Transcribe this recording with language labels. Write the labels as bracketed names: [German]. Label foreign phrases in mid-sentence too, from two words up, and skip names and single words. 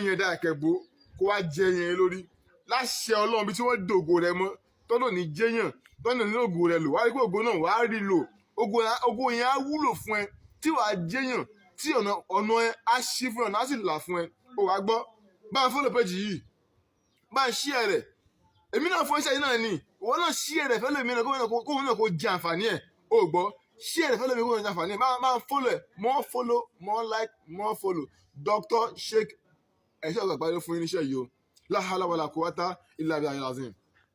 [Yoruba] ẹ̀dá ẹ̀kẹ́bó kó wá jẹ ẹyin yẹn lórí láṣẹ Ọlọ́run bí tí wọ́n dògo rẹ mọ́ tọ́nà ní jẹ́yàn tọ́nà ní ògo rẹ lò wá rí pé ògo náà wàá rí lò ògo yẹn á wúlò fún ẹ tí wàá jẹ́yàn tí ọ̀nà ẹ á ṣí fún ẹ ọ̀nà á sì là fún ẹ ó wàá gbọ́ bá ń fọ́lọ̀ péjì yìí bá ń ṣí ẹ rẹ̀ èmi náà fún iṣẹ́ yìí náà ni ìwọ náà ṣí ẹ rẹ̀ fẹ́lẹ̀ mi náà kóhun náà kó jẹ àǹfààní ẹ̀ ó gbọ́ ṣí ẹ rẹ̀ fẹ́lẹ̀ mi kóhun náà jẹ àǹfààní ẹ̀ máa ń fọ́lọ̀ ẹ̀ [English] more follow more like more follow [Yoruba] Dr. Sheikh ẹ̀ṣẹ́ ọ̀gbà gbáyé fún irinṣẹ́ yìí o [Arabic] لا حول ولا قوة إلا بالله العظيم.